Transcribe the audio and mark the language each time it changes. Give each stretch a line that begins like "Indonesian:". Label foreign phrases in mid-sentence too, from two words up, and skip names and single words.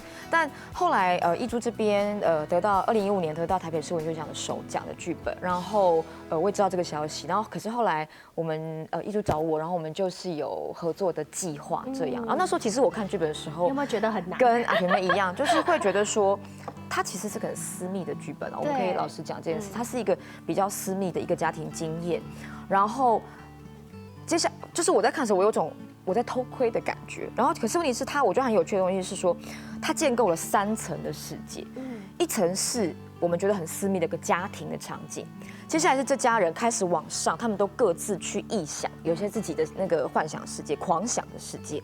Chinese: 但後來藝珠這邊得到2015年得到台北市文學獎的首獎的劇本，然後我也知道這個消息，然後可是後來我們藝珠找我，然後我們就是有合作的計劃這樣。然後那時候其實我看劇本的時候，有沒有覺得很難？跟阿璇妹一樣，就是會覺得說，它其實是個很私密的劇本，我們可以老實講這件事，它是一個比較私密的一個家庭經驗，然後。接下就是我在看的時候，我有種我在偷窥的感覺。然後，可是問題是我覺得很有趣的東西是說，它建構了3層的世界。一層是我們覺得很私密的一個家庭的場景，接下來是這家人開始往上，他們都各自去臆想，有些自己的那個幻想世界、狂想的世界。